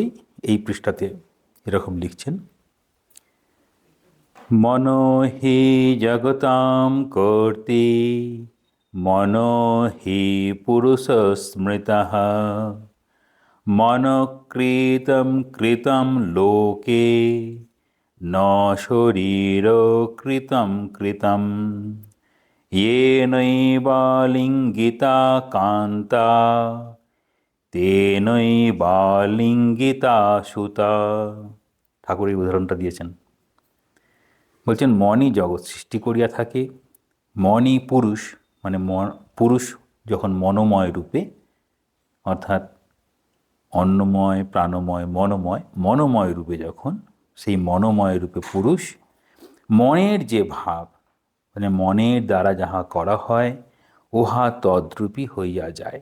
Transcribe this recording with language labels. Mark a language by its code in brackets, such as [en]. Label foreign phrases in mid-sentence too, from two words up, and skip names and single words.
[bn] এই পৃষ্ঠাতে এরকম লিখছেন: [sa] মনো হি জগতাম কর্তি, মনো হি পুরুষ স্মৃতঃ, মনকৃতম কৃতম লোকে, ন শরীর কৃতম কৃতম, येनैवा लिङ्गिता कान्ता, तेनैवा लिङ्गिता সুতা। [bn] ঠাকুর এই উদাহরণটা দিয়েছেন। বলছেন মনই জগৎ সৃষ্টি করিয়া থাকে, মনই পুরুষ, মানে পুরুষ যখন মনোময় রূপে, অর্থাৎ অন্নময় প্রাণময় মনোময়, মনোময় রূপে যখন, সেই মনোময় রূপে পুরুষ, মনের যে ভাব, মানে মনের দ্বারা যাহা করা হয় উহা তদ্রূপী হইয়া যায়।